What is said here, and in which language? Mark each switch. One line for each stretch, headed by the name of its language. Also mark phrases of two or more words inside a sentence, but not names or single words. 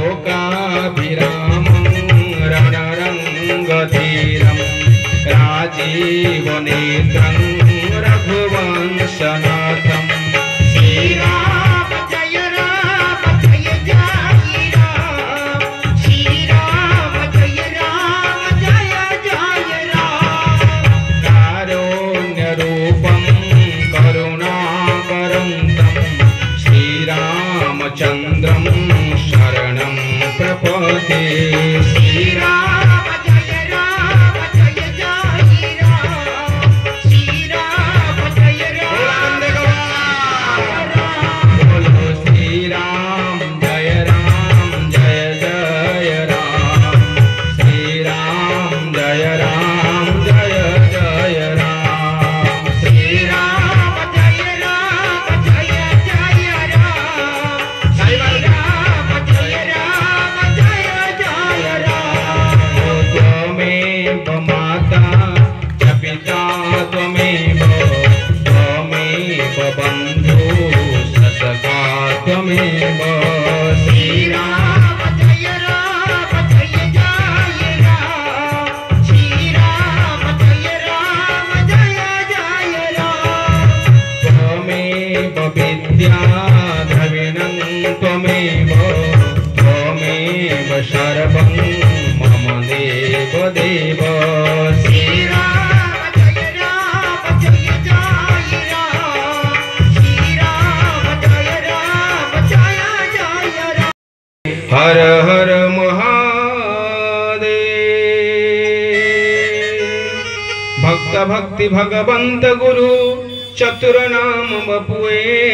Sanskrit: लोकाभिरामं रणरङ्गधीरं राजीवनेत्रं रघुवंशनाथं श्रीराम जय राम जय जय राम श्रीराम जय जय राम कारुण्यरूपं करुणाकरं श्रीरामचन्द्रं शरणं प्रपद्ये श्रीराम जय जय राम श्रीराम जय बोलो श्रीराम जय जय राम श्रीराम जय जय राम श्रीराम जय जय राम श्रीराम जय जय राम त्वमेव माता च पिता त्वमेव बन्धु सखा त्वमेव श्रीराम जय जय राम श्रीराम जय जय राम त्वमेव विद्या द्रविणं त्वमेव सर्वं मम देव देव श्रीराम जय जय राम श्रीराम जय
Hindi: जय राम हर हर महादेव भक्त भक्ति भगवंत गुरु चतुर नाम बपुए